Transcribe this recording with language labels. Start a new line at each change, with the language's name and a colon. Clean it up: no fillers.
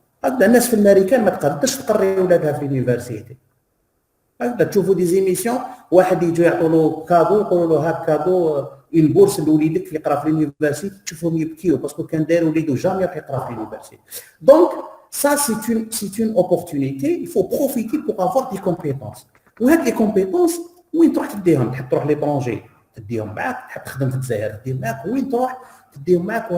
Arabic: هكذا الناس في الامريكان ما تقدرش تقري ولادها في لونيفرسيتي. هكذا تشوفوا دي زيميسيون واحد يجوا يعطوا له كادو، يقولوا له هاك كادو اون بورس لوليدك اللي يقرا في لونيفرسيتي، تشوفهم يبكيو باسكو كان داير وليدو جامي راح يقرا في لونيفرسيتي.
French: دونك ça c'est une opportunité, il faut profiter pour avoir des compétences.
Arabic: وهاد لي كومبيتونس وين تروح تديهم؟ تحب تروح ليترونجي تديهم معاك، تحب تخدم في الجزائر تديهم معاك، وين تروح تديهم معاك.